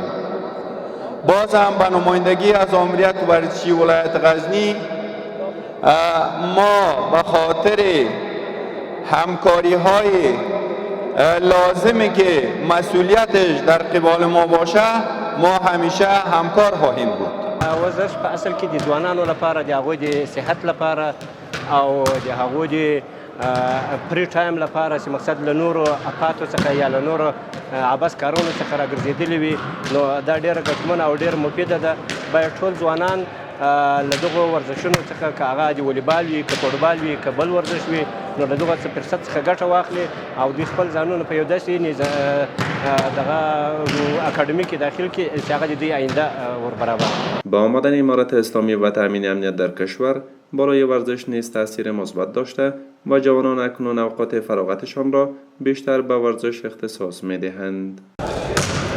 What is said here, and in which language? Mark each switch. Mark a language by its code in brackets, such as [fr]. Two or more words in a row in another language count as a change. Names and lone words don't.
[fa] باز هم به نمایندگی از امریت ورزشی ولایت غزنی ما به خاطر همکاری های لازمی که مسئولیتش در قبال ما باشه ما همیشه همکار خواهیم بود. [ps] ورزش په اصل کې د ځوانانو لپاره د هغوی د صحت لپاره او د هغوی د [en] free time [ps] لپاره چې مقصد له نورو افاتو څخه یا له نورو عبث کارونو څخه راګرځېدلي وي، نو دا ډېره ګټمنه او ډېر مفیده ده. باید ټول ځوانان له دغو ورزشونو څخه که هغه د والیبال وي، که فوټبال وي، که بل ورزش وي، نو له دغه فرصت څخه ګټه واخلي او دوی خپل ځانونه په یو داسې دغه اکادمی کې داخل کړي چې هغه د دوی آینده ور برابر. [fa] با آمدن امارت اسلامی و تأمین امنیت در کشور برای ورزش نیز تاثیر مثبت داشته و جوانان اکنون اوقات فراغتشان را بیشتر به ورزش اختصاص می‌دهند.